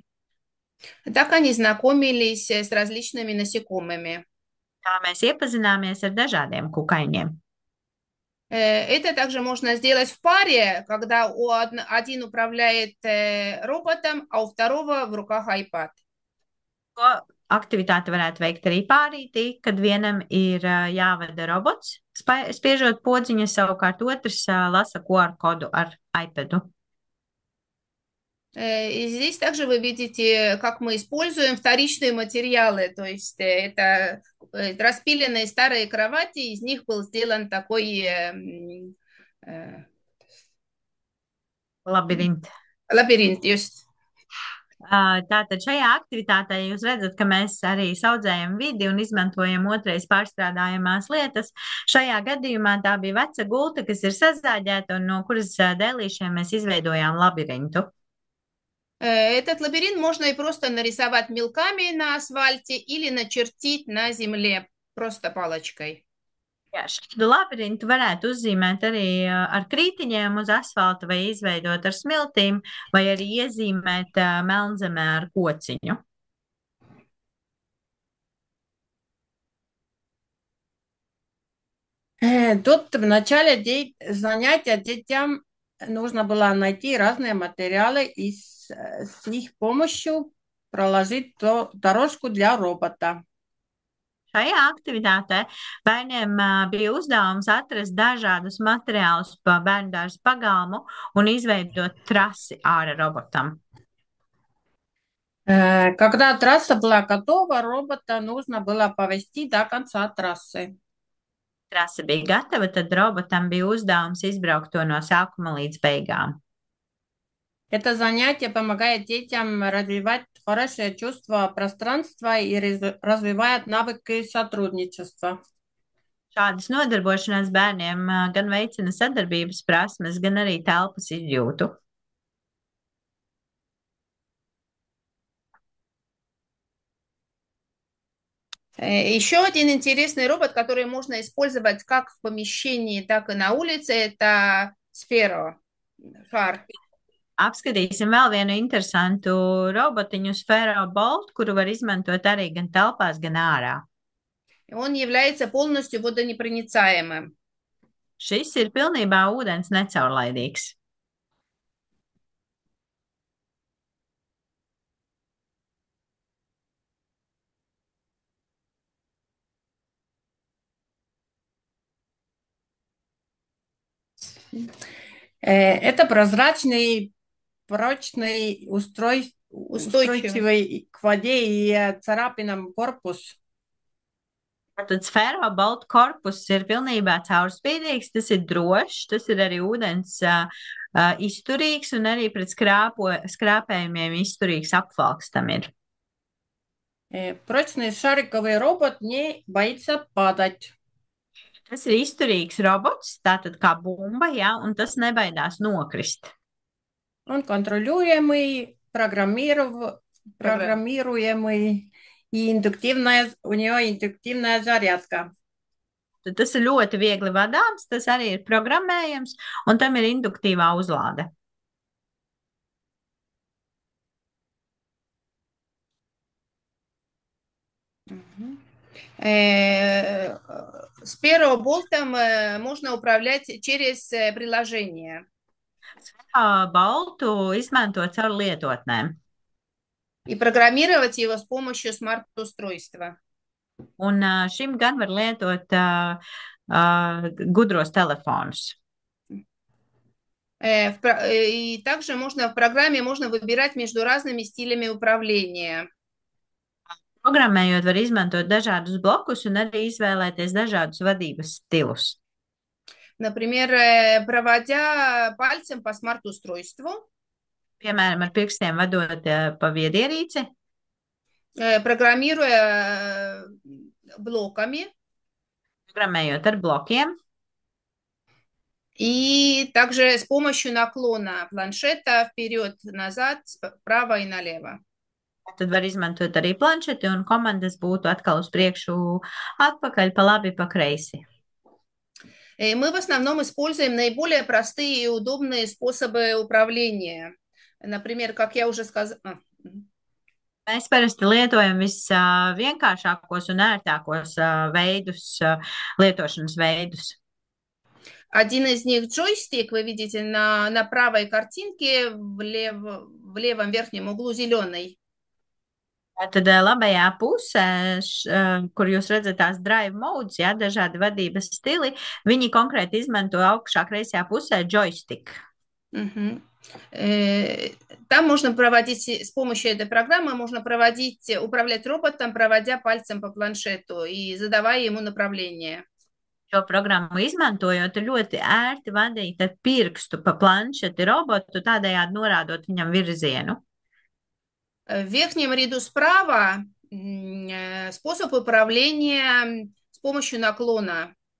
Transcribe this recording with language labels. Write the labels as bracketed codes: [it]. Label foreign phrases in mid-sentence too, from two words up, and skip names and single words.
[ru] Так они знакомились с различными насекомыми. [lv] Tā mēs iepazināmies ar dažādiem kukaiņiem. [ru] Это также можно сделать в паре, когда один управляет роботом, а у второго в руках iPad. [lv] Šo aktivitāti varētu veikt arī pārītī, kad vienam ir jāvada robots, spiežot podziņa, savukārt otrs lasa QR kodu ar iPadu. [ru] И здесь также вы видите, как мы используем вторичные материалы, то есть это распиленные старые кровати, из них был сделан такой Labirinti. лабиринт, just. [lv] Tātad šajā aktivitātē jūs redzat, ka mēs arī saudzējam vidi un izmantojam otrais pārstrādājamās lietas. Šajā gadījumā tā bija veca gulta, kas ir sazāģēta un no kuras dēlīšiem mēs izveidojām labirintu. [ru] Этот лабиринт можно и просто нарисовать мелками на асфальте или начертить на земле просто палочкой. [lv] Jā, šādu labirintu varētu uzzīmēt arī ar krītiņiem uz asfalta vai izveidot ar smiltīm, vai arī iezīmēt melnzemē ar kociņu. [ru] Тут в начале занятия детям нужно было найти разные материалы и с их помощью проложить дорожку для робота. [lv] Šajā aktivitātē bērniem bija uzdevums atrast dažādus materiālus pa bērndārza pagalmu un izveidot trasi ārā robotam. [ru] Когда трасса была готова, робота нужно было повести до конца трассы. [lv] Trase bija gatava, tad robotam bija uzdevums izbraukt to no sākuma līdz beigām. [ru] Это занятие помогает детям развивать хорошее чувство пространства и развивает навыки сотрудничества. [lv] Šādas nodarbošanās bērniem gan veicina sadarbības prasmes, gan arī telpas izjūtu. [ru] Еще один интересный робот, который можно использовать как в помещении, так и на улице, это Sphero, шар. [lv] Apskatīsim vēl vienu interesantu robotiņu Sphero Bolt, kuru var izmantot arī gan telpās, gan ārā. [ru] Он является полностью водонепроницаемым. [lv] Šis ir pilnībā ūdens necaurlaidīgs. [ru] Это прозрачный, прочный, устойчивый к воде и царапинам корпус. [lv] Tad Sphero Bolt korpus ir pilnībā caurspīdīgs, tas ir drošs, tas ir arī ūdens izturīgs un arī pret skrāpējumiem izturīgs apvalks tam ir. [ru] Прочный шариковый робот не боится падать. [lv] Tas ir izturīgs robots, tātad kā bumba, jā, un tas nebaidās nokrist. [ru] Он контролируемый, программируемый и у него индуктивная зарядка. [lv] Tad tas ir ļoti viegli vadāms, tas arī ir programmējams, un tam ir induktīvā uzlāde. [ru] Sphero Boltом можно управлять через приложение. [lv] Boltu izmanto caur lietotnēm. [ru] И программировать его с помощью смарт-устройства. [lv] Un šim gan var lietot gudros telefonus. [ru] И также в программе можно выбирать между разными стилями управления. [lv] Programmējot var izmantot dažādus blokus un arī izvēlēties dažādus vadības stilus. [ru] Например, проводя пальцем по смарт-устройству. [lv] Piemēram, ar pirkstiem vadot pa viedierīci. [ru] Программируя блоками. [lv] Programmējot ar blokiem. [ru] И также с помощью наклона планшета вперед-назад, вправо и налево. [lv] Tad var izmantot arī planšeti un komandas būtu atkal uz priekšu, atpakaļ, pa labi, pa kreisi. [ru] Мы в основном используем наиболее простые и удобные способы управления. Например, как я уже сказала. [lv] Mēs parasti lietojam visvienkāršākos un ērtākos lietošanas veidus. [ru] Один из них джойстик, вы видите на правой картинке в левом верхнем углу зеленый. [lv] Tad labajā pusē, kur jūs redzat tās [en] drive modes, [lv] jā, dažādi vadības stili, viņi konkrēti izmanto augšā kreisajā pusē joystick. [ru] Там можно проводить, с помощью этой программы можно управлять роботом, проводя пальцем по планшету и задавая ему направление. [lv] Šo programmu izmantojot, ļoti ērti vadīt ar pirkstu pa planšeti robotu, tādējādi norādot viņam virzienu. [ru] В верхнем ряду справа способ управления с помощью наклона.